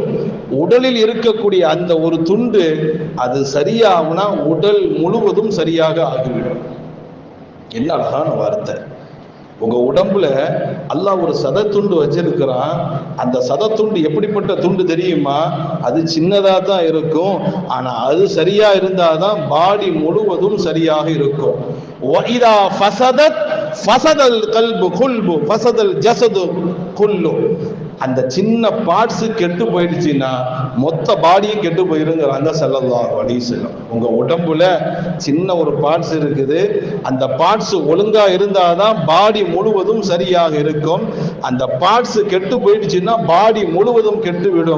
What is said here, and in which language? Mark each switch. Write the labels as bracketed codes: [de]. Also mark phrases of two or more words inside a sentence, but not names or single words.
[ta] உடலில் இருக்கக்கூடிய அந்த ஒரு துண்டு அது சரியாகுனா உடல் முழுவதும் சரியாக ஆகிவிடும். என்ன அழகான வார்த்தை! உங்க உடம்புல அல்லாஹ் ஒரு சதத்துண்டு வச்சிருக்கிறான். அந்த சதத்துண்டு எப்படிப்பட்ட துண்டு தெரியுமா? அது சின்னதா தான் இருக்கும், ஆனா அது சரியா இருந்தாதான் பாடி முழுவதும் சரியாக இருக்கும். [ar] وَإِذَا فَسَدَتْ فَسَدَ الْقَلْبُ كُلُّهُ فَسَدَ الْجَسَدُ كُلُّهُ. [ta] அந்த சின்ன பார்ட்ஸ் கெட்டு போயிடுச்சுன்னா மொத்த பாடியும் கெட்டு போயிருங்கிறாங்க [ar] صلى الله عليه وسلم. [ta] உங்க உடம்புல சின்ன ஒரு பார்ட்ஸ் இருக்குது, அந்த பார்ட்ஸ் ஒழுங்கா இருந்தாதான் பாடி முழுவதும் சரியாக இருக்கும். அந்த பார்ட்ஸ் கெட்டு போயிடுச்சுன்னா பாடி முழுவதும் கெட்டு விடும்.